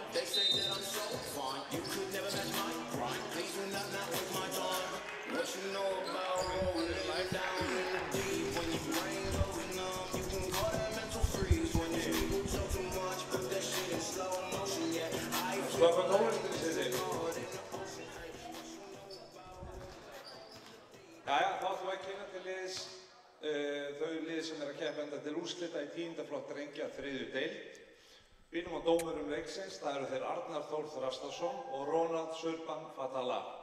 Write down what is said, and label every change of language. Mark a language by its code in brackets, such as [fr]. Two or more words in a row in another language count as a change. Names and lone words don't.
[en] They say that I'm so fine, you could never match my grind. Please do not waste my time. What you know about rolling down in the deep? When your brain goes numb, you can call that mental freeze. When you people talk too much, put that shit in slow motion. Yeah, I feel [is] Jæja, þá ætlum við að kynna til liðs þau lið sem að keppa enda til úrslita í 10. flokk drengja 3. deild. Byrjum á dómurum leiksins, það eru þeir Arnar Þór Þrastarsson og Ronald Surban Fatala.